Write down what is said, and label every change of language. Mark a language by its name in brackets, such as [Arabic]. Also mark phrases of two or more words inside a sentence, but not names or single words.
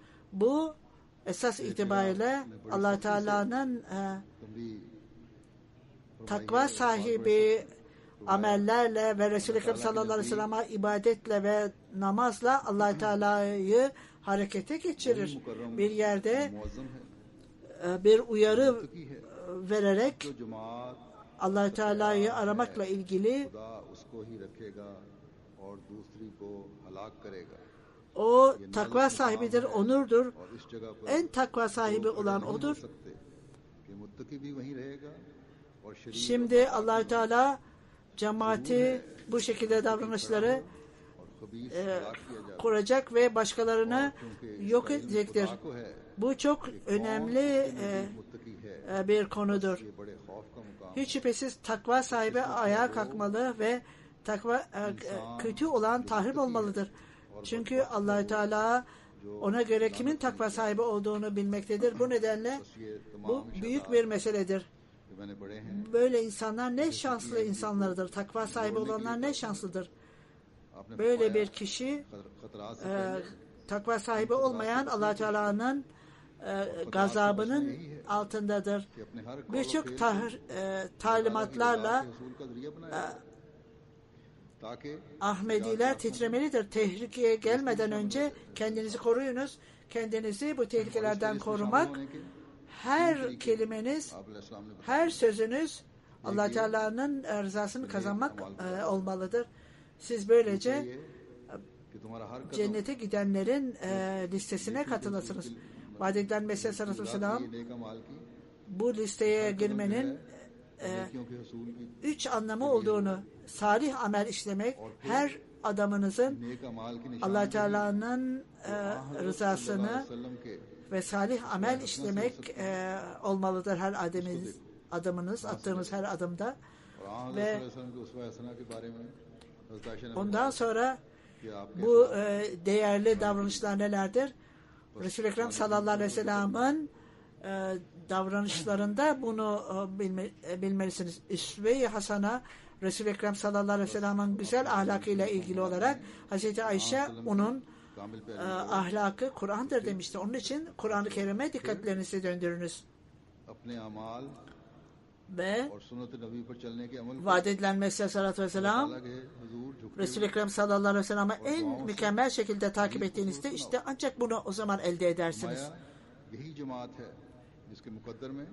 [Turkish] Bu esas itibariyle Allah Teala'nın takva sahibi amellerle ve Resul-i Ekrem [Arabic] صلى الله عليه وسلم'e [Turkish] ibadetle ve namazla Allah Teala'yı harekete geçirir. Bir yerde bir uyarı vererek [Urdu] جو جماعت [Turkish] Allah Teala'yı aramakla ilgili [Urdu] خدا اس کو ہی رکھے گا اور دوسری کو ہلاک کرے گا [Turkish] o takva sahibidir, onurdur. [Urdu] اور اس جگہ پر [Turkish] En takva sahibi olan [Urdu] نہیں ہو [Turkish] odur. [Urdu] سکتے کہ متقی بھی وہیں رہے گا اور شریر [Turkish] Şimdi Allah Teala cemaati bu şekilde davranışları [Urdu] اور خبیث ہلاک کیا جائے گا [Turkish] kuracak ve başkalarını [Urdu] क्योंकि [Turkish] yok [Urdu] اس کا علم [Turkish] edecektir. [Urdu] خدا کو ہے [Turkish] Bu çok önemli [Urdu] متقی ہے [Turkish] bir konudur. [Urdu] یہ بڑے خوف کا مقام [Turkish] Hiç şüphesiz takva sahibi ayağa kalkmalı ve takva kötü olan tahrip olmalıdır. Çünkü Allah Teala ona göre kimin takva sahibi olduğunu bilmektedir. Bu nedenle [Urdu] ये [Turkish] bu [Urdu] तमाम [Turkish] büyük bir meseledir. [Urdu] جو میں نے پڑھے ہیں [Turkish] Böyle insanlar ne şanslı insanlardır. Takva sahibi olanlar ne şanslıdır. [Urdu] آپ نے [Turkish] Böyle bir kişi [Urdu] خطرات سے [Turkish] takva sahibi olmayan Allah Teala'nın gazabının altındadır. [Urdu] کہ اپنے ہر [Turkish] Birçok talimatlarla [Urdu] رسول کا ذریعہ بنایا تاکہ [Turkish] Ahmediler titremelidir. Tehlikeye gelmeden önce kendinizi koruyunuz. Kendinizi bu tehlikelerden korumak, her kelimeniz, [Urdu] आप [Turkish] her sözünüz Allah Teala'nın rızasını kazanmak olmalıdır. Siz böylece [Urdu] کہ تمہارا ہر قدم [Turkish] cennete gidenlerin listesine katılırsınız. Vaad edilen Mesih [Arabic] صلى الله عليه وسلم [Urdu] یہ نیک اعمال کی [Turkish] bu listeye girmenin [Urdu] نیکیوں کے حصول کی [Turkish] 3 anlamı olduğunu, salih amel işlemek, her adamınızın [Urdu] نیک اعمال کی نشانی [Turkish] Allah Teala'nın rızasını [Urdu] وسلم کے [Turkish] ve salih amel işlemek olmalıdır her adımınız, attığınız her adımda. [Urdu] और [Turkish] ve [Urdu] وسلم کے اسوہ حسنہ کے بارے میں حضرت عائشہ نے [Turkish] Ondan sonra [Urdu] کہ آپ [Turkish] bu değerli davranışlar nelerdir? Resul-i Ekrem [Arabic] صلى الله عليه وسلم'in [Turkish] davranışlarında bunu bilmelisiniz. İsve-i Hasana Resul-i Ekrem [Arabic] صلى الله عليه وسلم'in [Turkish] güzel ahlakıyla ilgili olarak Hazreti Ayşe onun [Urdu] کامل پے [Turkish] ahlakı Kur'an'dır demişti. Onun için Kur'an-ı Kerim'e dikkatlerinizi döndürünüz. [Urdu] اپنے اعمال [Turkish] Ve [Urdu] اور سنت نبی پر چلنے کے عمل [Turkish] vaad edilen Mesih [Arabic] صلى الله عليه وسلم [Urdu] کے حضور جھکتے [Turkish] Resul-i Ekrem [Arabic] صلى الله عليه وسلم'i [Turkish] en mükemmel şekilde takip ettiğinizde işte ancak bunu o zaman elde edersiniz. [Urdu] مایا یہی جماعت ہے جس کے مقدر میں